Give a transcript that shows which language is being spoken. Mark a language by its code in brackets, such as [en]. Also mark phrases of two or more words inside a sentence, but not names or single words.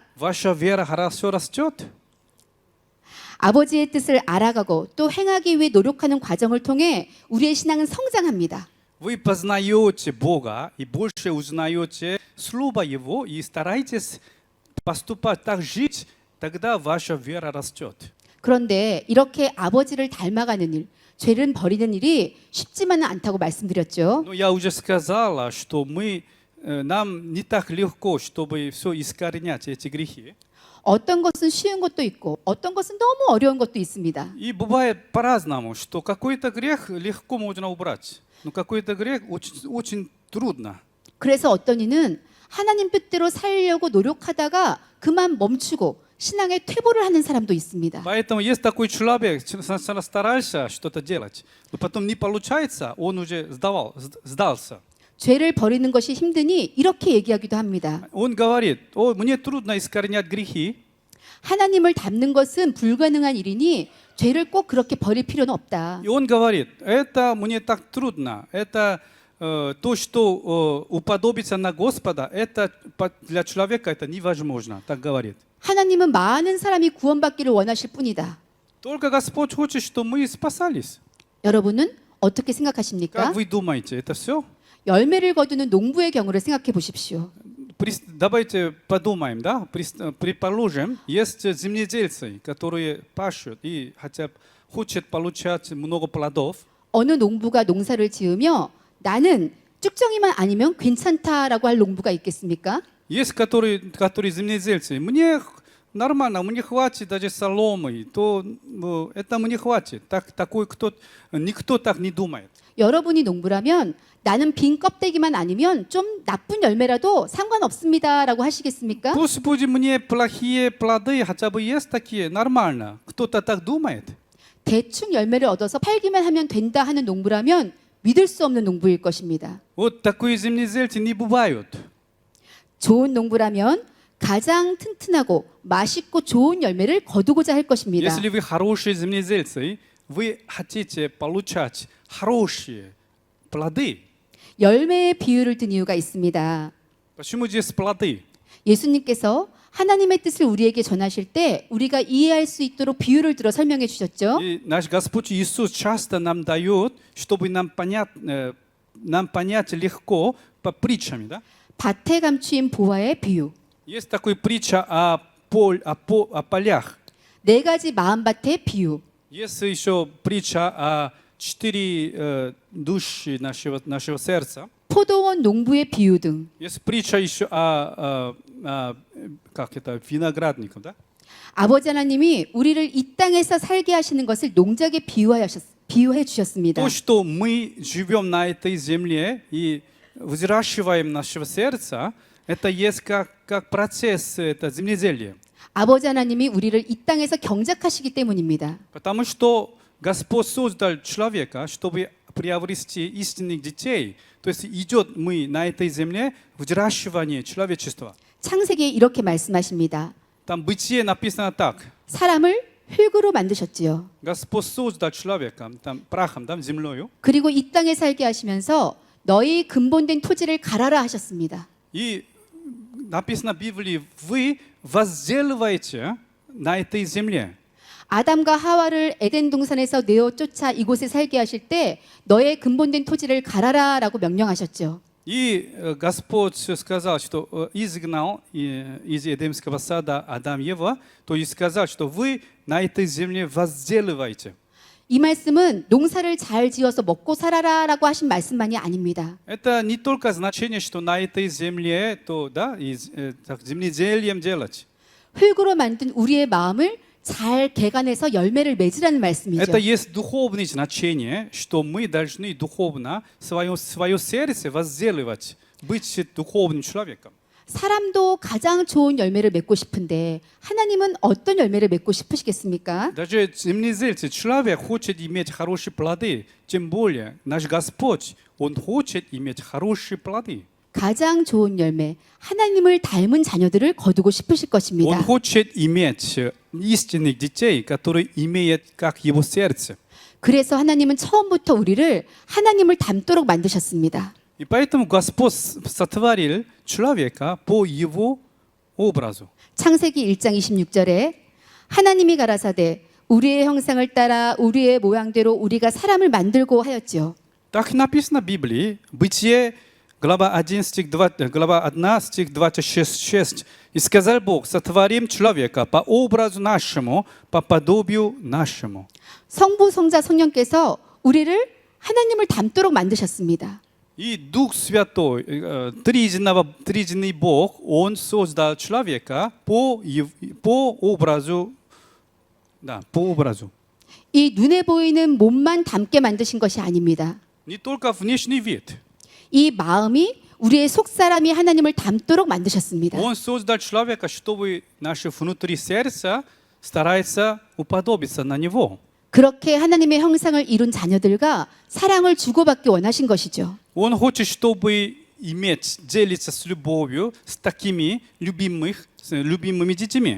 [ru] Ваша вера хорошо растет? [ko] 아버지의 뜻을 알아가고 또 행하기 위해 노력하는 과정을 통해 우리의 신앙은 성장합니다. [ru] Вы познаете Бога и больше узнаете Слово Его и стараетесь поступать так, жить, тогда ваша вера растет. [ko] 그런데 이렇게 아버지를 닮아가는 일, 죄를 버리는 일이 쉽지만은 않다고 말씀드렸죠. [ru] Но я уже сказала, что нам не так легко, чтобы все искоренять эти грехи. [ko] 어떤 것은 쉬운 것도 있고 어떤 것은 너무 어려운 것도 있습니다. [ru] И бывает по-разному, что какой-то грех легко можно убрать, но какой-то грех очень трудно. [ko] 그래서 어떤 이는 하나님 뜻대로 살려고 노력하다가 그만 멈추고 신앙의 퇴보를 하는 사람도 있습니다. [ru] Поэтому есть такой человек, сначала старался что-то делать, но потом не получается, он уже сдался. [ko] 죄를 버리는 것이 힘드니 이렇게 얘기하기도 합니다. [ru] Он говорит, мне трудно искоренять грехи. [ko] 하나님을 닮는 것은 불가능한 일이니 죄를 꼭 그렇게 버릴 필요는 없다. [ru] И он говорит, это мне так трудно, это то, что уподобиться на Господа, это для человека это невозможно, так говорит. [ko] 하나님은 많은 사람이 구원받기를 원하실 뿐이다. [ru] Только Господь хочет, чтобы мы спасались. [ko] 여러분은 어떻게 생각하십니까? [ru] Как вы думаете, это все? [ko] 열매를 거두는 농부의 경우를 생각해 보십시오. [ru] Давайте подумаем, да? Предположим, есть земледельцы, которые пашут и хотя хотят получать много плодов. [ko] 어느 농부가 농사를 지으며 나는 쭉정이만 아니면 괜찮다라고 할 농부가 있겠습니까? [ru] Есть которые земледельцы. Мне нормально, мне хватит даже соломы, то это мне хватит. Никто так не думает. [ko] 여러분이 농부라면 나는 빈 껍데기만 아니면 좀 나쁜 열매라도 상관없습니다라고 하시겠습니까? [ru] Пусть будет мне плохие плоды, хотя бы есть такие, нормально. Кто-то так думает. [ko] 대충 열매를 얻어서 팔기만 하면 된다 하는 농부라면 믿을 수 없는 농부일 것입니다. [ru] Вот такие земледельцы не бывают. [ko] 좋은 농부라면 가장 튼튼하고 맛있고 좋은 열매를 거두고자 할 것입니다. [ru] Если вы хорошие земледельцы, вы хотите получать хорошие плоды. [ko] 열매의 비유를 든 이유가 있습니다. [ru] Почему здесь плоды? [ko] 예수님께서 하나님의 뜻을 우리에게 전하실 때 우리가 이해할 수 있도록 비유를 들어 설명해 주셨죠. [ru] И наш Господь Иисус часто нам дает, чтобы нам понять легко по притчам. Да? [ko] 밭에 감추인 보화의 비유. [ru] Есть такая притча о полях. [ko] 네 가지 마음밭의 비유. [ru] Есть еще притча о 4 души нашего сердца. [ko] 포도원 농부의 비유 등 [ru] Есть притча еще о виноградниках. Да? [ko] 아버지 하나님이 우리를 이 땅에서 살게 하시는 것을 농작에 비유해 주셨습니다. [ru] То, что мы живем на этой земле и взращиваем нашего сердца, это есть как процесс это земледелия. [ko] 아버지 하나님이 우리를 이 땅에서 경작하시기 때문입니다. [ru] Потому что Господь создал человека, чтобы приобрести истинных детей. То есть идет мы на этой земле взращивание человечества. [ko] 창세기에 이렇게 말씀하십니다. [ru] Там Бытие написано так. [ko] 사람을 흙으로 만드셨지요. [ru] Господь создал человека там, прахом, там, землею. [ko] 그리고 이 땅에 살게 하시면서 너희 근본된 토지를 갈아라 하셨습니다. [ru] И написано в Библии, вы возделываете на этой земле. [ko] 아담과 하와를 에덴 동산에서 내어 쫓아 이곳에 살게 하실 때 너의 근본된 토지를 갈아라라고 명령하셨죠. [ru] И Господь сказал, что изгнал из Эдемского сада Адам и Ева, то есть сказал, что вы на этой земле возделываете. [ko] 이 말씀은 농사를 잘 지어서 먹고 살아라라고 하신 말씀만이 아닙니다. [ru] Это не только значение, что на этой земле, то да, так, земледелием делать. [ko] 흙으로 만든 우리의 마음을 잘 개간해서 열매를 맺으라는 말씀이죠. [ru] Это есть духовное значение, что мы должны духовно свое сердце возделывать, быть духовным человеком. [ko] 사람도 가장 좋은 열매를 맺고 싶은데 하나님은 어떤 열매를 맺고 싶으시겠습니까? [ru] Даже земледельцы, человек хочет иметь хорошие плоды, тем более наш Господь, Он хочет иметь хорошие плоды. [ko] 가장 좋은 열매, 하나님을 닮은 자녀들을 거두고 싶으실 것입니다. [ru] Он хочет иметь истинных детей, которые имеют как Его сердце. [ko] 그래서 하나님은 처음부터 우리를 하나님을 닮도록 만드셨습니다. [ru] И поэтому Господь сотворил человека по Его образу. [ko] 창세기 1장 26절에 하나님이 가라사대 우리의 형상을 따라 우리의 모양대로 우리가 사람을 만들고 하였지요. [ru] Так написано в Библии, Бытие, глава 1, стих 26. «И сказал Бог, сотворим человека по образу нашему, по подобию нашему». [ko] 성부, 성자, 성령께서 우리를 하나님을 닮도록 만드셨습니다. [ru] И Дух Святой, триединый Бог, Он создал человека по образу. [ko] 이 눈에 보이는 몸만 닮게 만드신 것이 아닙니다. [ru] Не только внешний вид. [ko] 이 마음이 우리의 속사람이 하나님을 닮도록 만드셨습니다. [ru] Он создал человека, чтобы наше внутри сердца старается уподобиться на Него. [ko] 그렇게 하나님의 형상을 이룬 자녀들과 사랑을 주고받기 원하신 것이죠. [ru] Он хочет, чтобы иметь, делиться с любовью с такими любимыми детьми.